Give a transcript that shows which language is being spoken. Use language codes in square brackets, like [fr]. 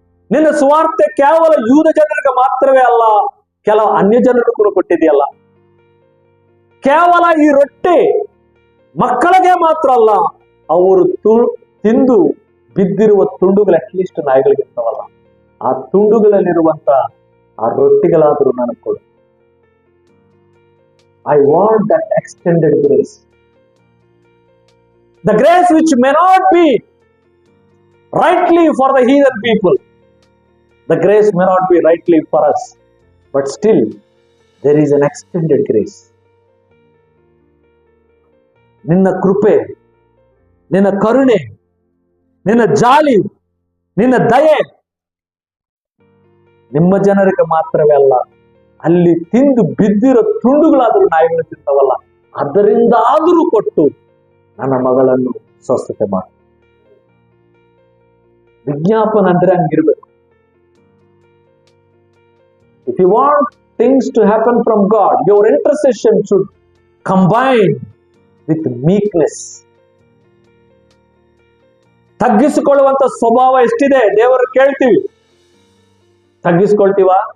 [kn] ನಿನ್ನ ಸ್ವಾರ್ಥ ಕೇವಲ ಯೂದ ಜನರಿಗೆ ಮಾತ್ರವೇ ಅಲ್ಲ, ಕೆಲವು ಅನ್ಯ ಜನರಿಗೂ ಕೊಟ್ಟಿದೆಯಲ್ಲ. ಕೇವಲ ಈ ರೊಟ್ಟಿ ಮಕ್ಕಳಿಗೆ ಮಾತ್ರ ಅಲ್ಲ, ಅವರು ತಿಂದು ಬಿದ್ದಿರುವ ತುಂಡುಗಳು ಅಟ್ಲೀಸ್ಟ್ ನಾಯಿಗಳಿಗಿರ್ತಾವಲ್ಲ, ಆ ತುಂಡುಗಳಲ್ಲಿರುವಂತ ಆ ರೊಟ್ಟಿಗಳಾದ್ರೂ ನನಗೆ ಕೊಡು. [en] I want that extended grace. The grace which may not be rightly for the heathen people. The grace may not be rightly for us. But still, there is an extended grace. [kn] ನಿನ್ನ ಕೃಪೆ, ನಿನ್ನ ಕರುಣೆ, ನಿನ್ನ ಜಾಲಿ, ನಿನ್ನ ದಯೆ ನಿಮ್ಮ ಜನರಿಗೆ ಮಾತ್ರವೇ ಅಲ್ಲ, ಅಲ್ಲಿ ತಿಂದು ಬಿದ್ದಿರೋ ತುಂಡುಗಳಾದ್ರೂ ನಾಯಿಗಳು ತಿಂತವಲ್ಲ, ಅದರಿಂದ ಆದರೂ ಕೊಟ್ಟು ನನ್ನ ಮಗಳನ್ನು ಸ್ವಸ್ಥತೆ ಮಾಡು. ವಿಜ್ಞಾಪನ ಅಂದ್ರೆ ಹಂಗಿರ್ಬೇಕು. [en] If you want things to happen from God, your intercession should combine with meekness. [kn] ತಗ್ಗಿಸಿಕೊಳ್ಳುವಂತ ಸ್ವಭಾವ ಎಷ್ಟಿದೆ, ದೇವರು ಕೇಳ್ತೀವಿ, ತಗ್ಗಿಸ್ಕೊಳ್ತೀವ?